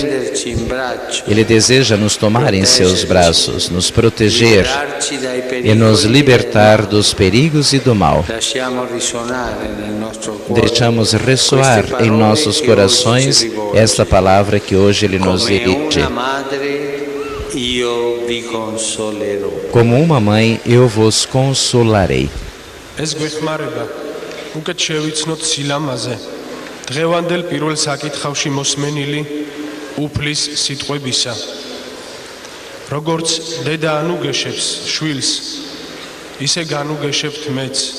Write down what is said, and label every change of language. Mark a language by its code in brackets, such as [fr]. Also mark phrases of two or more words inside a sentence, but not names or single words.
[pt] Ele deseja nos tomar em seus braços, nos proteger e nos libertar dos perigos e do mal. Deixamos ressoar em nossos corações esta palavra que hoje Ele nos dirige. Como uma mãe, eu vos consolarei. [ka] დღევანდელ პირველ საკითხავში მოსმენილი უფლის სიტყვებისა. როგორც დედა ანუგეშებს შვილს, ისე განუგეშებთ მეც.